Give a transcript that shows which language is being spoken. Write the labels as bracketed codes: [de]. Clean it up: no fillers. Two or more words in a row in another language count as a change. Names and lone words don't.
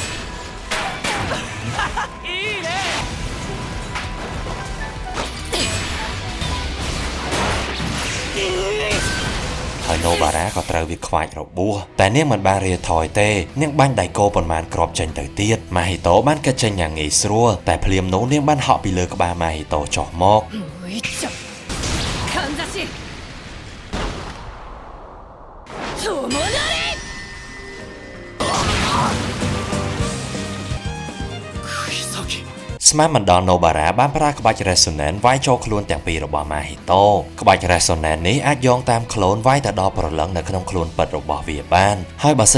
[km] ហើយណូបារ៉ាក៏ត្រូវវាខ្វាចរបួសតែនាងមិនបានរាថយទេនាងបាញ់ដៃគោប៉ុន្មានគ្រាប់ចេញទៅទៀតម៉ាហ៊ីតូបានកាត់ចេញយ៉ាងងាយស្រួលតែភ្លាមនោះនាងបានហក់ពីលើក្បាលម៉ាហ៊ីតូចុះមក [ja] かんざし友なれ [km] ស្មានមិនដល់ណូបារ៉ាបានប្រើក្បាច់ resonance វាយចូលខ្លួនទាំងពីររបស់ម៉ាហ៊ីតូក្បាច់ resonance នេះអាចយោងតាមក្លូនវាយទៅដល់ប្រឡឹងនៅក្នុងខ្លួនពិតរបស់វាបានហើយបើសិ